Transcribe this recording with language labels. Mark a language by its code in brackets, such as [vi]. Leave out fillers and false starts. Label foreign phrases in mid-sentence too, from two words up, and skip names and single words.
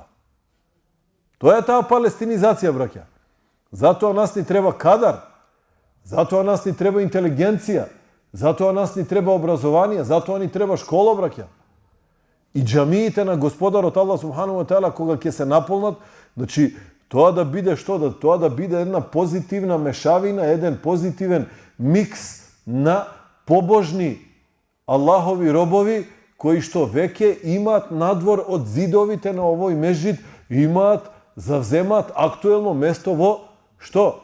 [mk] Тоа е таа палестинизација, браќа. Затоа нас ни треба кадар, затоа нас ни треба интелигенција, затоа нас ни треба образование, затоа ни треба школа, браќа. И џамиите на Господарот Аллах [ar] سبحانه وتعالى [mk] кога ќе се наполнат, значи тоа да биде што? Тоа да биде една позитивна мешавина, еден позитивен микс на побожни Аллахови робови кои што веќе имаат надвор од зидовите на овој меџид, имаат, завземаат актуелно место во што?